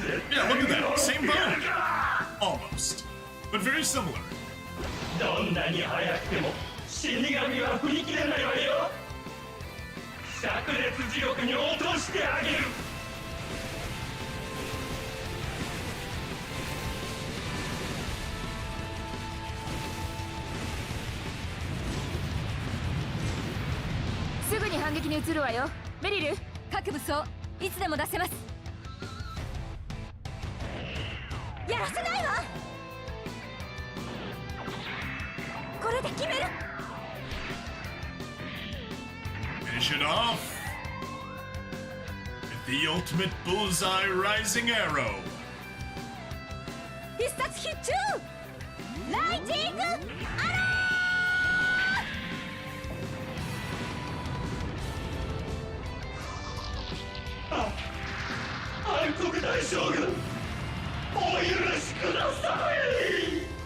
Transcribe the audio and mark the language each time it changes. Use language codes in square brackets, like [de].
[en] Yeah, look at that. Same bone. Almost. But very similar. [ja] どんなに速くても死神は振り切れないわよ。炸裂地獄に落としてあげる。すぐに反撃に移るわよ。メリル、各武装いつでも出せます。やらせないわ。これで決める。 [en] Finish it off with the ultimate bullseye rising arrow. [ja] 必殺必中ライジングアロ暗黒大将軍、お許しください。